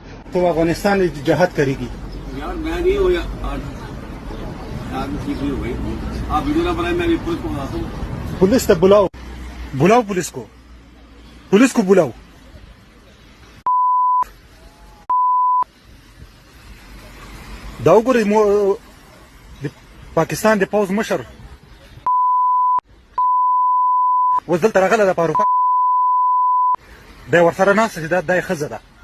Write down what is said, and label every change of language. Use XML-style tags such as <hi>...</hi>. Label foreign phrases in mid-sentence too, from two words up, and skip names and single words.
<ur>تو افغانستان میں جہاد کرے گی یار میں نہیں ہو ٹھیک نہیں ہو بھائی. آپ ویڈیو نہ بنائے، میں بھی پولیس کو بتاتا ہوں. پولیس تک بلاؤ، بلاؤ پولیس کو بلاؤ.</ur> <ps>دا وګورئ د پاکستان د پوځ مشر اوس دلته راغلی ده په اروپا، دی ورسره ناسته چې دا یې ښځه ده.</ps>